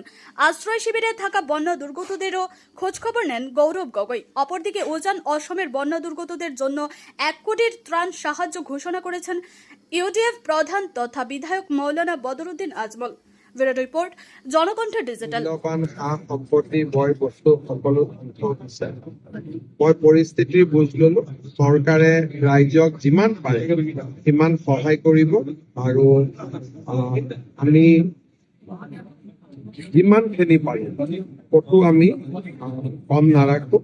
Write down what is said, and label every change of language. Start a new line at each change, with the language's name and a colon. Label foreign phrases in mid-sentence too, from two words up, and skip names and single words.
Bangla: আশ্রয় শিবিরে থাকা বন্যা দুর্গতদেরও খোঁজখবর নেন গৌরব গগৈ। অপরদিকে উজান অসমের বন্যা দুর্গতদের জন্য 1 কোটির ত্রাণ সাহায্য ঘোষণা করেছেন ইউডিএফ প্রধান তথা বিধায়ক মৌলানা বদরুদ্দিন আজমল। রিপোর্ট, জনকণ্ঠ ডিজিটাল।
Assamese: সম্পত্তি বয় বস্তু সকলো মই পৰিস্থিতিৰ বুজ ললো। চৰকাৰে ৰাইজক যিমান পাৰে সিমান সহায় কৰিব আৰু আমি যিমানখিনি পাৰো কতো আমি কম নাৰাখো।